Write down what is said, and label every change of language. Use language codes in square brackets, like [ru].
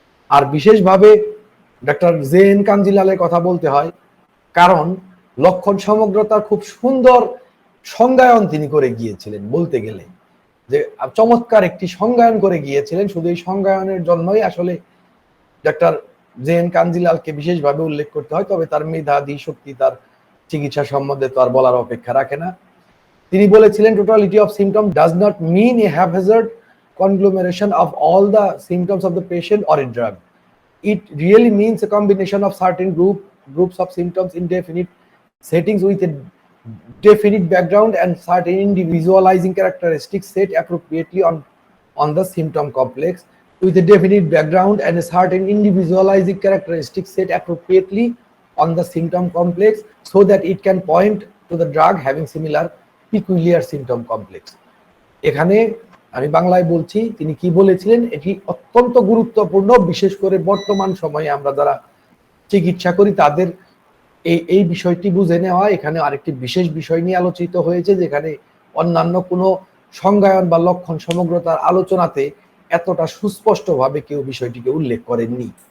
[bn] আর বিশেষভাবে ডক্টর জে.এন. কাঞ্জিলালের কথা বলতে হয়, কারণ লক্ষণ সমগ্রতার খুব সুন্দর সংজ্ঞায়ন তিনি করে গিয়েছিলেন, বলতে গেলে যে চমৎকার একটি সংজ্ঞায়ন করে গিয়েছিলেন। শুধু এই সংজ্ঞায়নের জন্যই আসলে ডক্টর জে.এন. কাঞ্জিলালকে বিশেষভাবে উল্লেখ করতে হয়, তবে তার মেধাদি শক্তি তার চিকিৎসা সম্বন্ধে তো আর বলার অপেক্ষা রাখে না। তিনি বলেছিলেন, [en] Totality of symptom does not mean a haphazard conglomeration of all the symptoms of the patient or a drug. It really means a combination of certain groups of symptoms in definite settings with a definite background and certain individualizing characteristics set appropriately on the symptom complex with a definite background and a certain individualizing characteristics set appropriately on the symptom complex so that it can point to the drug having similar peculiar symptom complex. [bn] এখানে আমি বাংলায় বলছি, তিনি কি বলেছিলেন, এটি অত্যন্ত গুরুত্বপূর্ণ, বিশেষ করে বর্তমান সময়ে আমরা যারা চিকিৎসা করি তাদের এই বিষয়টি বুঝে নেওয়া। এখানে আরেকটি বিশেষ বিষয় নিয়ে আলোচিত হয়েছে, যেখানে অন্যান্য কোনো সংজ্ঞায়ন বা লক্ষণ সমগ্রতার আলোচনাতে এতটা সুস্পষ্টভাবে কেউ বিষয়টিকে উল্লেখ করেননি।